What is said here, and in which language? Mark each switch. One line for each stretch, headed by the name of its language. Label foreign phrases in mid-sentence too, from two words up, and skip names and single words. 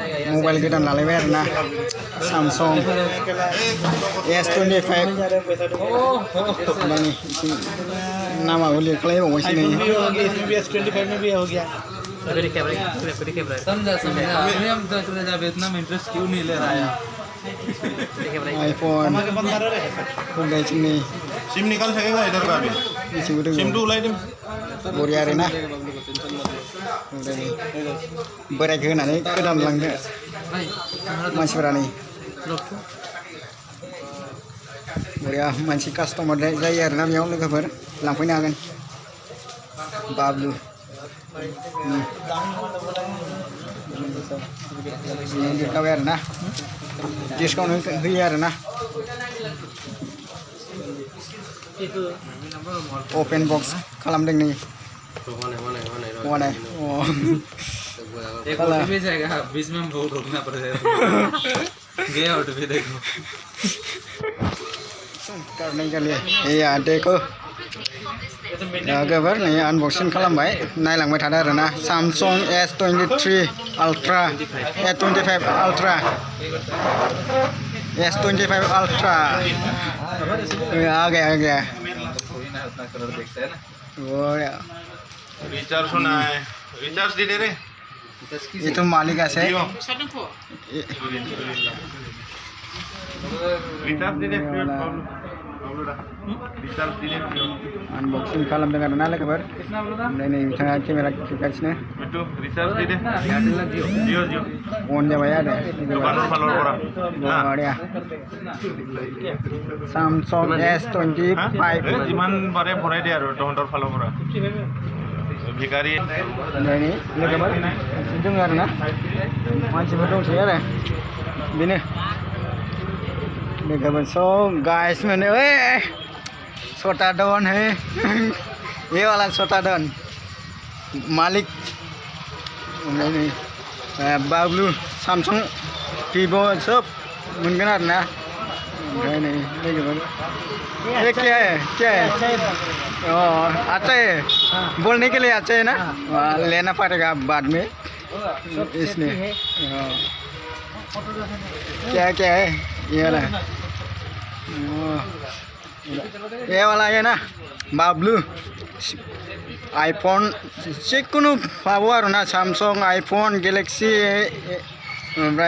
Bodo: मबाइल गोदान लालायबाय आरोना सामसं S25 नामाबो लिरखालायबावबायसो नै
Hindi: S25 में भी हो गया समझा अभी हम इतना इंटरेस्ट क्यों नहीं ले रहा है आईफोन सिम निकाल सकेगा इधर का भी सिम तो उलाई
Bodo: बरिया आरोना बोरायखौ होनानै गोदान लांदो मानसिफोरा नै बरिया मानसि कास्टमार जायो आरोना बेयाव लोगोफोर लांफैनो हागोन बाबलु लिरखाबाय आरोना डिसकाउन्ट होयो आरोना
English: open box
Bodo: खालामदों नै
Hindi: एक OTP जाएगा बीच में बहुत रुकना पड़ेगा गया OTP देखो करने के लिए यार देखो
Bodo: गोबर नै आनबक्सिं खालामबाय नायलांबाय थादो आरोना सामसं
Hindi: S23 Ultra S25 Ultra S25 Ultra आ गया वो रिचार्ज होना है रिचार्ज दे दे रे ये तो मालिक है रिचार्ज दे दे
Bodo: अनबॉक्सिंग खालामदों आरोना लोगोफोर ओमफ्राय नै बिथाङा केमेरा खेबगासिनो
Hindi: रिचार्ज दे दे जिअ
Bodo: अन जाबाय आरो बरिया सामसं S25 जिमान बारे भराय दे आरो तहन्तर फालोफोरा भिखारि नै लोगोफोर दङ आरोना मानसिफोर दंसै आरो बेनो लोगोफोर
Hindi: सब गाइस मैंने ओए छोटा डॉन है ये वाला छोटा डॉन मालिक नहीं
Bodo: बाबलू सामसंग वीवो सब मोनगोन आरोना ओमफ्राय नै लोगोफोर
Hindi: ये क्या है अच्छा है बोलने के लिए अच्छा है ना लेना पड़ेगा बाद में इसलिए क्या है ये वाला है ना
Bodo: बाबलू आईफोन जिखुनु पाबो आरोना सामसंग आईफोन गैलेक्सी ओमफ्राय